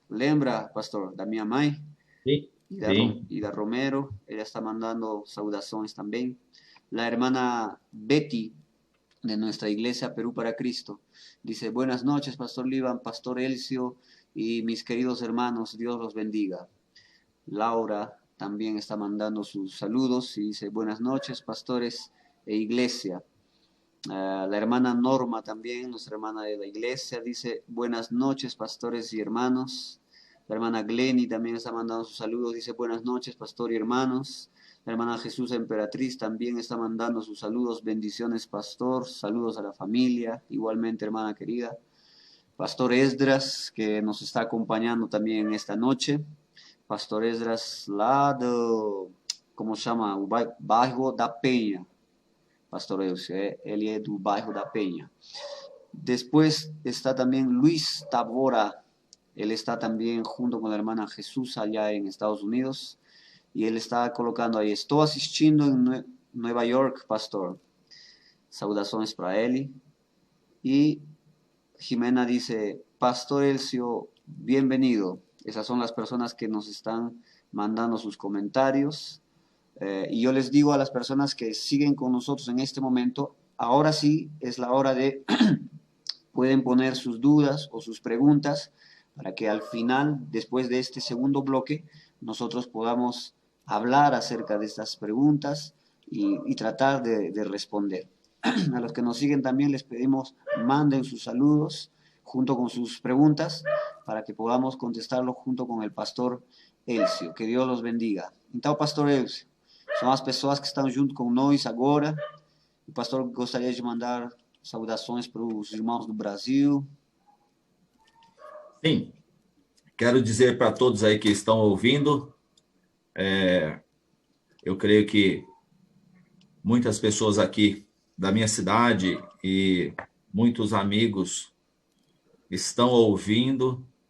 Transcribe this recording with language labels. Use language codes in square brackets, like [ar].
[pt] Lembra, pastor, da minha mãe. [es] Sí. Ida Romero, ella está mandando saudaciones también. La hermana Betty, de nuestra iglesia Perú para Cristo, dice: buenas noches, pastor Liban, pastor Elcio y mis queridos hermanos, Dios los bendiga. Laura también está mandando sus saludos y dice: buenas noches, pastores e iglesia. La hermana Norma también, nuestra hermana de la iglesia, dice: buenas noches, pastores y hermanos. La hermana Glenny también está mandando sus saludos, dice: buenas noches, pastor y hermanos. La hermana Jesús Emperatriz también está mandando sus saludos: bendiciones, pastor, saludos a la familia, igualmente, hermana querida. Pastor Esdras, que nos está acompañando también esta noche. [pt] Pastor Esdras, lá do, como chama, o bairro da Penha. Pastor Elcio, ele é do bairro da Penha. [es] Después está también Luis Tabora. Él está también junto con la hermana Jesús allá en Estados Unidos. Y él está colocando ahí: estoy asistindo en Nueva York, pastor. Saudaciones para él. Y Jimena dice: pastor Elcio, bienvenido. Esas son las personas que nos están mandando sus comentarios. Y yo les digo a las personas que siguen con nosotros en este momento, ahora sí es la hora de pueden poner sus dudas o sus preguntas para que al final, después de este segundo bloque, nosotros podamos hablar acerca de estas preguntas y tratar de responder. A los que nos siguen también les pedimos: manden sus saludos junto con sus preguntas para que podamos contestarlo junto con el pastor Elcio. Que Dios los bendiga. [pt] Então, pastor Elcio, são as pessoas que estão junto com nós agora. O pastor gostaria de mandar saudações para os irmãos do Brasil. Sim, quero dizer para todos aí que estão ouvindo, eu creio que muitas pessoas aqui da minha cidade e muitos amigos estão ouvindo.